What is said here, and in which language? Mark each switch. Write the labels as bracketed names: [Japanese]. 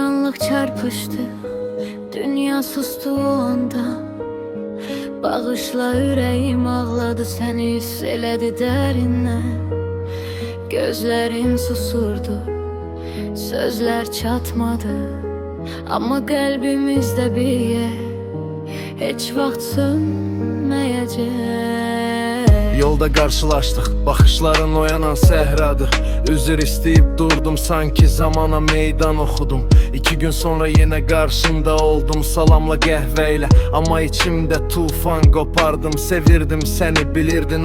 [Turkish] Işık çarpıştı, dünya sustu o anda. [Azerbaijani] Bağışla, ürəyim ağladı, səni hiss elədi dərindən. Gözlərin susurdu, sözlər çatmadı, amma qəlbimizdə bir yer heç vaxt sönməyəcək. [Turkish] Yolda karşılaştık, bakışların oyanan sehradır. Üzür isteyip durdum, sanki zamana meydan okudum. 2 gün sonra yine karşında oldum, salamla qəhvəyle. Ama içimde tufan kopardım, sevirdim seni bilirdin.